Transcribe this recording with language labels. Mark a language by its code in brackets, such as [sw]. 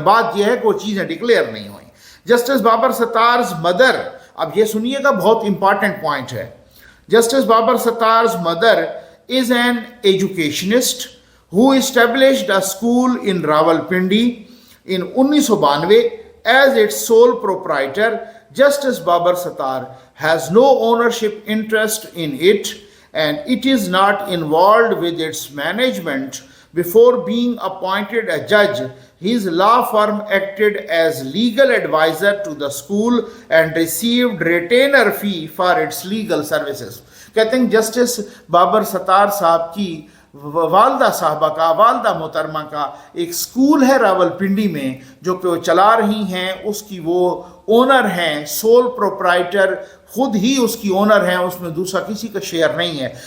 [hi] बात यह है कि वो चीज़ें डिक्लेयर नहीं हुई। जस्टिस बाबर सत्तार्स मदर, अब ये सुनिएगा, बहुत इंपॉर्टेंट पॉइंट है। [en] Justice Babar Sattar's mother is an educationist who established a school in Rawalpindi in 1992 as its sole proprietor. Justice Babar Sattar has no ownership interest in it and it is not involved with its management. Before being appointed a judge, his law firm acted as legal advisor to the school and received retainer fee for its legal services. [hi] कहते हैं justice Babar Sattar साहब की वालदा साहबा का, वालदा मोहतरमा का एक स्कूल है रावलपिंडी में जो कि वो चला रही हैं, उसकी वो ओनर हैं, सोल प्रोप्राइटर खुद ही उसकी ओनर हैं, उसमें दूसरा किसी का शेयर नहीं है।